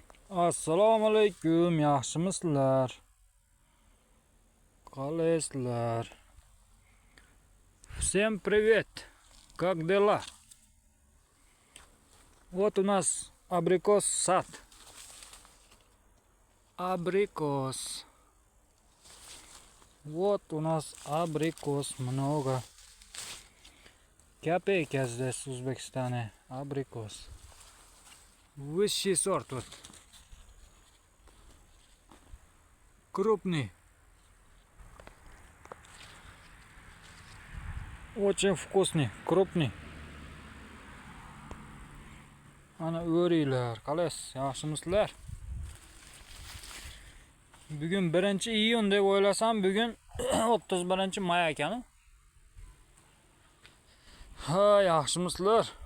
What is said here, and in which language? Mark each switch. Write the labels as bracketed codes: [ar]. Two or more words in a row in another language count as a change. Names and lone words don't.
[uz] Assalomu alaykum, yaxshimisizlar? Qalaysizlar? [ru] Всем привет! Как дела? Вот у нас абрикос сад. Абрикос. Вот у нас абрикос много. Копейки здесь в Узбекистане. Абрикос. Высший сорт вот. Крупный. Очень вкусный, крупный. [uz] Ana o'ringlar, qalaysiz, yaxshimisizlar? Bugun 1-iyun deb o'ylasam, bugun 31-may ekan. Ha, yaxshimisizlar?